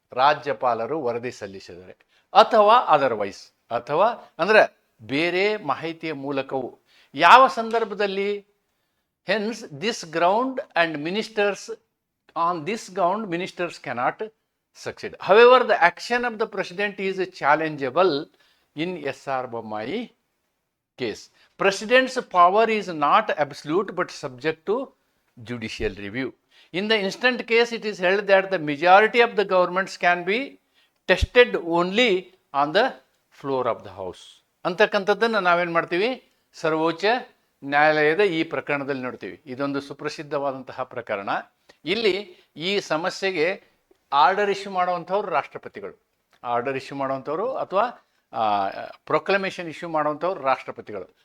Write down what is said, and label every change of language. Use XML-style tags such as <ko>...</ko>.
<kn>ರಾಜ್ಯಪಾಲರು ವರದಿ ಸಲ್ಲಿಸಿದರೆ ಅಥವಾ ಅದರ್ವೈಸ್, ಅಥವಾ ಅಂದರೆ ಬೇರೆ ಮಾಹಿತಿಯ ಮೂಲಕವೂ. ಯಾವ ಸಂದರ್ಭದಲ್ಲಿ?</kn> <en>Hence this ground and ministers on this ground ministers cannot succeed. However the action of the president is challengeable in S.R. Bommai case. President's power is not absolute but subject to judicial review. In the instant case, it is held that the majority of the governments can be tested only on the floor of the house</en> <kn>ಅಂತಕ್ಕಂಥದ್ದನ್ನು ನಾವೇನು ಮಾಡ್ತೀವಿ ಸರ್ವೋಚ್ಚ ನ್ಯಾಯಾಲಯದ ಈ ಪ್ರಕರಣದಲ್ಲಿ ನೋಡ್ತೀವಿ. ಇದೊಂದು ಸುಪ್ರಸಿದ್ಧವಾದಂತಹ ಪ್ರಕರಣ. ಇಲ್ಲಿ ಈ ಸಮಸ್ಯೆಗೆ ಆರ್ಡರ್ ಇಶ್ಯೂ ಮಾಡುವಂಥವ್ರು ರಾಷ್ಟ್ರಪತಿಗಳು, ಆರ್ಡರ್ ಇಶ್ಯೂ ಮಾಡುವಂಥವ್ರು ಅಥವಾ ಪ್ರೊಕ್ಲಮೇಷನ್ ಇಶ್ಯೂ ಮಾಡುವಂಥವ್ರು ರಾಷ್ಟ್ರಪತಿಗಳು.</kn>